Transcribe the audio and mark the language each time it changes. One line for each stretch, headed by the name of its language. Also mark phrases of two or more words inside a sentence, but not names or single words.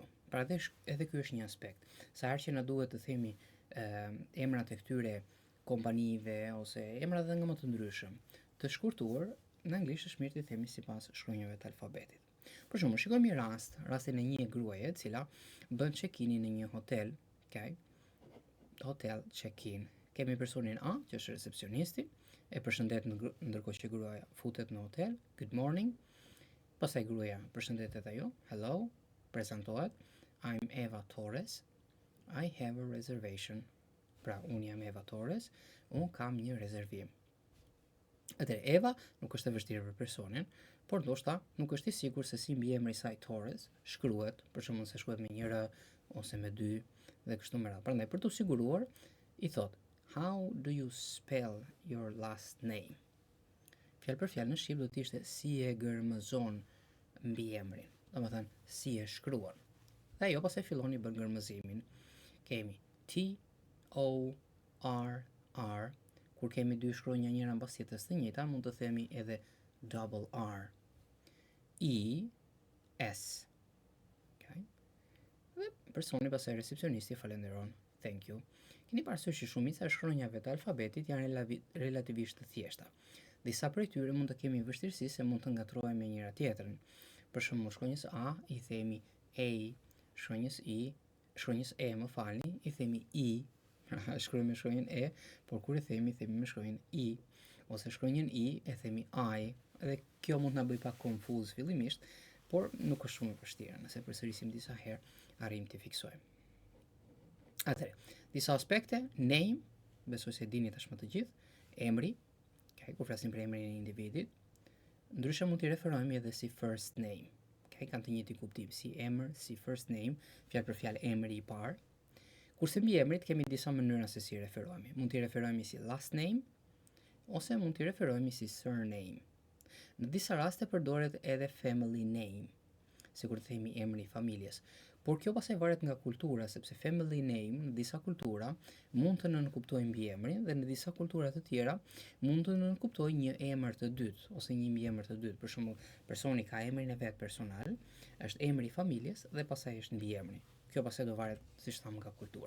Albanian: Pra edhe ky është një aspekt. Sa herë që na duhet të themi emrat e këtyre kompanive ose emra edhe nga më të ndryshëm, të shkurtuar, në anglisht është mirë të themi sipas shkronjave të alfabetit. Për shembull, shikojmë një rastin e një gruaje e cila bën check-in në një hotel,
English: hotel check-in.
Albanian: Kemi personin A, që është recepcionisti, e përshëndet ndërkohë që gruaja futet në hotel,
English: good morning.
Albanian: Pastaj gruaja përshëndetet ajo, hello, prezantohet,
English: I'm Eva Torres. I have a reservation.
Albanian: Pra, unë jam Eva Torres, unë kam një rezervim. Atëherë, Eva nuk është e vështirë për personin, por ndoshta nuk është i sigurt se si mbiemri i saj Torres shkruhet, për shembull se shkruhet me një r ose me dy dhe kështu me radhë. Prandaj për t'u siguruar, i thot,
English: how do you spell your last name?
Albanian: Fjalë për fjalë në shqip do të ishte si e gërmëzon mbiemrin. Domethënë si e shkruan. Dhe ajo pastaj fillon i bën gërmëzimin. Kemi T-O-R-R. Kur kemi dy shkronja njëra mbas tjetrës të njëjta, mund të themi edhe
English: double R.
Albanian: E-S. Okay. Dhe personi pastaj recepcionisti falenderon.
English: Thank you.
Albanian: Keni parasysh që shumica e shkronjave të alfabetit janë relativisht të thjeshta. Disa prej tyre mund të kemi vështirësi se mund të ngatrohemi me njëra tjetrën. Për shembull, shkronjës A i themi A, shkronjës E, më falni, i themi I. Shkruajmë me shkronjën E, por kur i themi me shkronjën I, ose shkronjën I e themi I, dhe kjo mund të na bëj pak konfuz fillimisht, por nuk është shumë e vështirë, nëse përsërisim disa herë, arrijmë të fiksojmë. Atëherë, disa aspekte, name, besoj se dini tashmë të gjithë, emri, okay, kur flasim për emrin e individit, ndryshe mund t'i referojmë edhe si
English: first name.
Albanian: Okay, kanë të njëjtin kuptim, si emër, si
English: first name,
Albanian: fjalë për fjalë emri i parë. Kurse mbi emrit kemi disa mënyra se si referohemi. Mund t'i referohemi si
English: last name
Albanian: ose mund t'i referohemi si surname. Në disa raste përdoret edhe
English: family name,
Albanian: sikur të themi emri i familjes. Por kjo pastaj varet nga kultura, sepse
English: family name
Albanian: në disa kultura mund të nënkuptojë mbiemrin dhe në disa kultura të tjera mund të nënkuptojë një emër të dytë ose një mbiemër të dytë. Për shembull, personi ka emrin e vet personal, është emri i familjes dhe pastaj është mbiemri. Kjo pastaj do varet, siç tham, nga kultura.